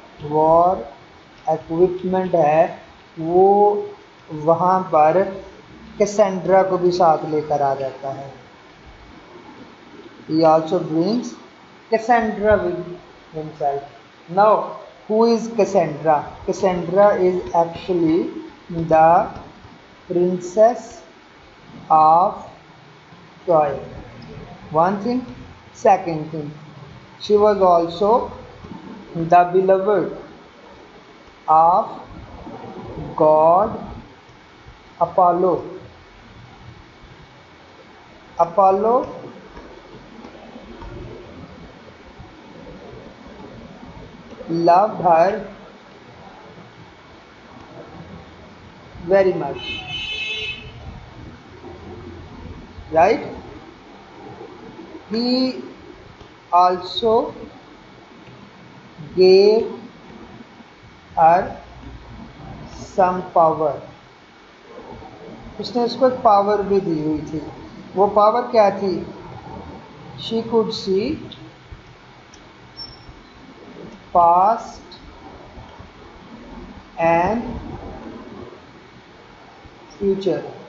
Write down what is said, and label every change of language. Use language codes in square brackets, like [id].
[ur] وار equipment ہے، وہ وہاں پر کیسینڈرا کو بھی ساتھ لے کر آ جاتا ہے۔ [en] He also brings Cassandra with himself. Now, who is Cassandra? Cassandra is actually the princess of Troy. One thing. Second thing, she was also the beloved of God Apollo. Apollo loved her very much, right? He also gave her some power. [ur] اس نے اس کو ایک power بھی دی ہوئی تھی۔ وہ power کیا تھی؟ [en] she could see past and future.